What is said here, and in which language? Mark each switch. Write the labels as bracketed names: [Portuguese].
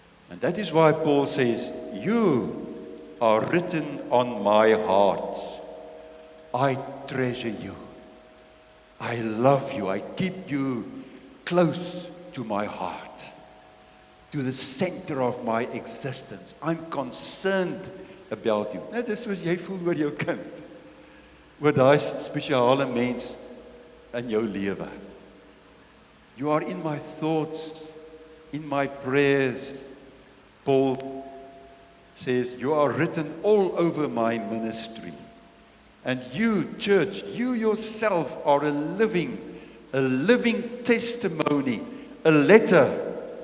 [English] And that is why Paul says, you are written on my heart. I treasure you. I love you. I keep you close to my heart, to the center of my existence. I'm concerned about you. [Afrikaans] Net is soos jy voel oor jou kind, oor daai spesiale mens in jou lewe. [English] You are in my thoughts, in my prayers. Paul says, you are written all over my ministry. And you, church, you yourself are a living testimony, a letter.